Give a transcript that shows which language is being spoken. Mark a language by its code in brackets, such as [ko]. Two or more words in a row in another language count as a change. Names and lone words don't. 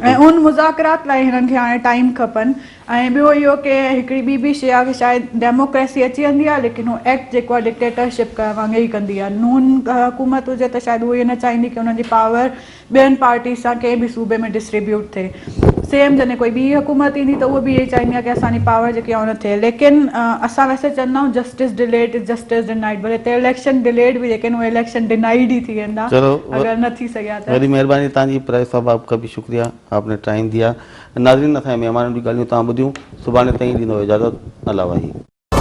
[sd] ऐं उन मुज़ाकरात लाइ हिननि खे हाणे टाइम खपनि. ऐं ॿियो इहो की हिकिड़ी ॿी शइ आहे की शायदि डेमोक्रेसी अची वेंदी आहे लेकिन उहो एक्ट जेको आहे डिक्टेटरशिप वांगुरु ई कंदी आहे. नून हुकूमत हुजे त शायदि उहो इहो न चाहींदी की हुननि जी पावर ॿियनि पार्टी सां कंहिं बि सूबे में डिस्ट्रीब्यूट थिए. सेम जॾहिं कोई ॿी हुकूमत ईंदी त उहो बि इहे चाहींदी आहे की असांजी पावर जेकी आहे उन थिए. लेकिन असां वैसे चवंदा आहियूं [en] justice delayed is justice denied. [sd] भले हिते [en] election delayed [sd] बि जेके उहे [en] election denied [sd] ई थी वेंदा अगरि न थी सघिया त. वॾी महिरबानी तव्हांजी प्राइस साहब, [hi] आपका भी शुक्रिया, आपने टाइम दिया. [sd] नाज़रीन असांजे महिमाननि जी ॻाल्हियूं तव्हां ॿुधियूं. सुभाणे ताईं ॾींदो इजाज़त. अल्लाह वाही.